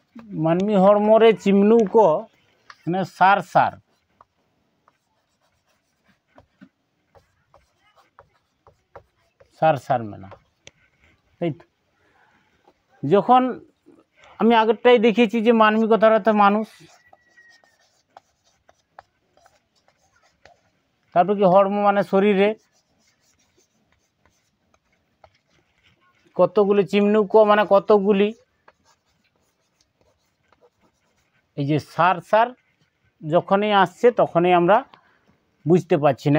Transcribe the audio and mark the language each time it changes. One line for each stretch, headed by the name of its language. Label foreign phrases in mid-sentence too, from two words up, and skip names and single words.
Santali: मानमी हड़मो रे चिमनू को माने सार सार सार सार मेना ताई तो
Bangla: যখন আমি আগেরটাই দেখিয়েছি যে মানবী কথার অর্থ মানুষ, তারপর কি হর্ম মানে শরীরে, কতগুলি চিমনুক মানে কতগুলি, এই যে সার সার যখনই আসছে তখনই আমরা বুঝতে পারছি না।